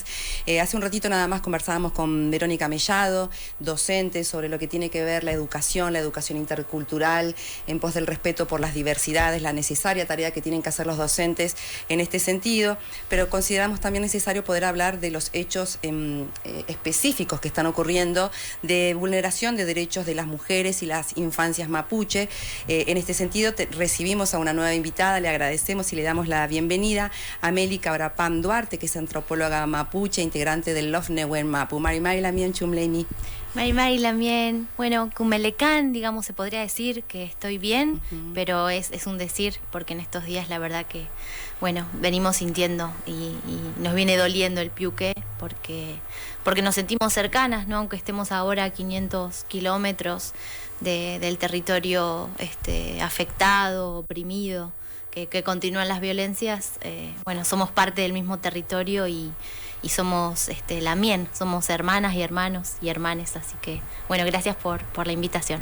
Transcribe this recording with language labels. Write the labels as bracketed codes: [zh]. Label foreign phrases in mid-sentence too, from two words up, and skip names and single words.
[es] Hace un ratito nada más conversábamos con Verónica Mellado, docente, sobre lo que tiene que ver la educación intercultural, en pos del respeto por las diversidades, la necesaria tarea que tienen que hacer los docentes en este sentido, pero consideramos también necesario poder hablar de los hechos específicos que están ocurriendo de vulneración de derechos de las mujeres y las infancias mapuche. En este sentido, recibimos a una nueva invitada, le agradecemos y le damos la bienvenida a Meli Cabrapam Duarte, que es antropóloga mapuche, integrante del Lofnewen Mapu. [arn] Mari Lamien Chumleimi. Mari Lamien, bueno, Cumelecán, [es] digamos, se podría decir que estoy bien, pero es un decir, porque en estos días la verdad que, bueno, venimos sintiendo y nos viene doliendo el piuque, porque nos sentimos cercanas, ¿no? Aunque estemos ahora a 500 kilómetros del territorio afectado, oprimido, que continúan las violencias, bueno, somos parte del mismo territorio y somos Lamien, somos hermanas y hermanos y hermanes, así que, bueno, gracias por la invitación.